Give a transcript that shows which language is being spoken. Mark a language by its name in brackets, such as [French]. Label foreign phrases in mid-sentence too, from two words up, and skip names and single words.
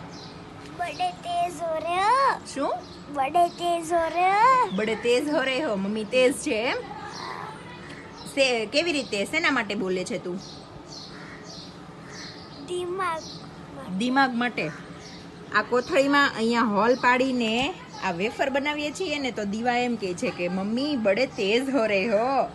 [Hindi] बड़े तेज हो रहे हो. [Gujarati] શું? [Hindi] बड़े तेज हो रहे हो. बड़े तेज हो रहे हो. [Gujarati] મમ્મી તેજ છે એમ? કેવી રીતે? શેના માટે બોલે છે તું? દિમાગ માટે. આ કોથળીમાં અહીંયા હોલ પાડીને આ વેફર બનાવીએ છીએ ને, તો દીવા એમ કહે છે કે મમ્મી [Hindi] बड़े तेज हो रहे हो.